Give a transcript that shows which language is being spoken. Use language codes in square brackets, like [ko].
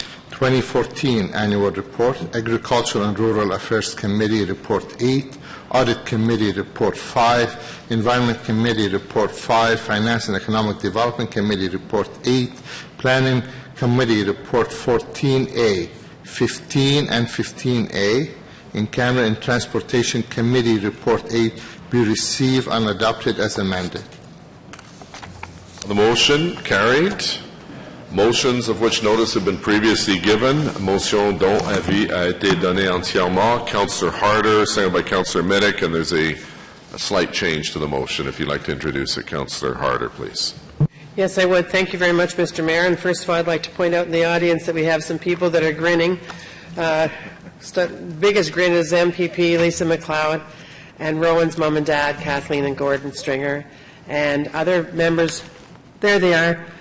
[en] 2014 Annual Report, Agricultural and Rural Affairs Committee Report 8, Audit Committee Report 5, Environment Committee Report 5, Finance and Economic Development Committee Report 8, Planning Committee Report 14A, 15 and 15A, In-Camera and Transportation Committee Report 8 be received and adopted as amended. The motion carried. Motions of which notice have been previously given. [fr] Motion dont avis a été donné entièrement. [en] Councillor Harder, seconded by Councillor Middick, and there's a slight change to the motion. If you'd like to introduce it, Councillor Harder, please. Yes, I would. Thank you very much, Mr. Mayor. And first of all, I'd like to point out in the audience that we have some people that are grinning. Biggest grin is MPP Lisa McLeod and Rowan's mom and dad, Kathleen and Gordon Stringer, and other members. There they are.